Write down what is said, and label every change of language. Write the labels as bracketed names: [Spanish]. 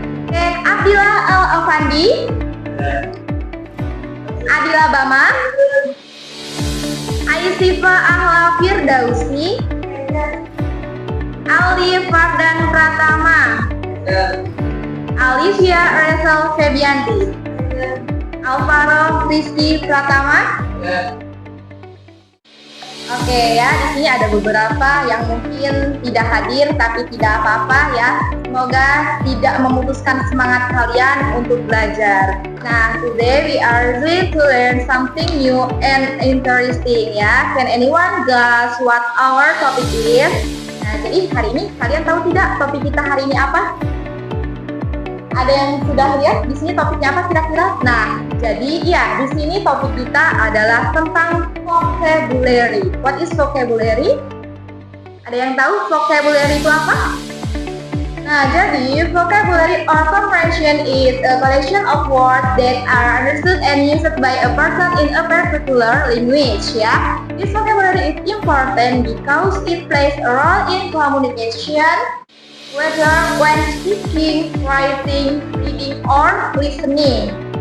[Indonesian] Oke, Abdillah Al-Afandi, Adila Bama, Aisifa Ahla Firdausi, Ali Fardan Pratama, Alicia Resel Febianti, Alvaro Rizky Pratama. Oke ya, di sini ada beberapa yang mungkin tidak hadir, tapi tidak apa-apa ya. Semoga tidak memutuskan semangat kalian untuk belajar. [English] Nah, today we are going to learn something new and interesting ya. Can anyone guess what our topic is? [Indonesian] Nah, jadi hari ini kalian tahu tidak topik kita hari ini apa? Ada yang sudah lihat di sini topiknya apa kira-kira? Nah, jadi ya di sini topik kita adalah tentang vocabulary. [English] What is vocabulary? [Indonesian] Ada yang tahu vocabulary itu apa? [English] Nah, jadi vocabulary or comprehension is a collection of words that are understood and used by a person in a particular language. Ya, this vocabulary is important because it plays a role in communication, whether when speaking, writing, reading, or listening.